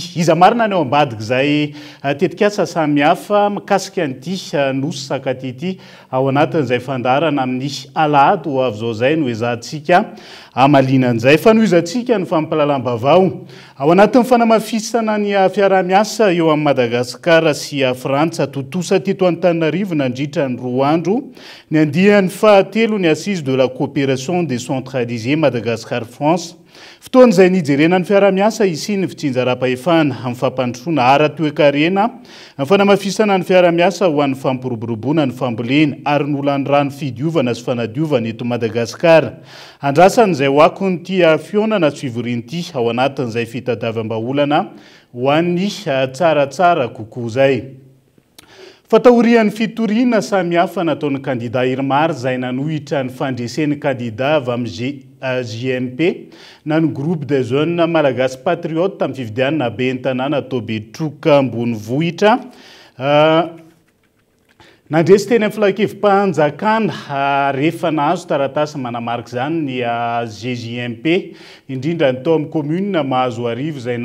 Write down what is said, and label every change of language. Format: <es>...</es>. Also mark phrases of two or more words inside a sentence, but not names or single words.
<mg>Iza marina ny ao ambadiky izay tetikasa samihafa mikasika an'ity nosy sakaty ity ao anatin'izay fandarana amin'ny alahady ho avy zao zay no ezahantsika amalinan'izay fanohizantsika ny fampahalalam-bavao ao anatin'ny fanamafisana ny fiarah-miasa eo amin'ny Madagasikara sy Frantsa totosa teto Antananarivo nandritra ny 2 andro ny andihan'ny fahatelo ny</mg> <fr>assise de la coopération décentralisée Madagascar-France</fr> <mg>fotoan'izay nijerena ny fiarah-miasa isy ny fitsinjaram-pahefana amin'ny fampandrosoana ara-toekarena ny fanamafisana ny fiarah-miasa ho an'ny fampiroboroboana ny fambolena ary nolandrano fidiovana sy fanadiovana eto Madagasikara andrasan'izay hoako ny tia fionana sy fivorin'ity ao anatin'izay fitadiavam-baolana ho an'ny tsaratsara kokoa zay. Fatahorian'ny fitoriana samihafa nataon'ny kandida Irmar izay nanohitra ny fandresen'ny kandida avy amin'ny JMP na ny</mg> <fr>groupe des jeunes malagasy patriote</fr> <mg>amin'ny fifidianana ben'ny tanàna Tobetroka ambonivohitra nandresy teny amin'ny filakevim-panjakana rehefa nahazo taratasy manamarika izany ny GJMP indrindra ny tao amin'ny commune mahazo arivo izay</mg>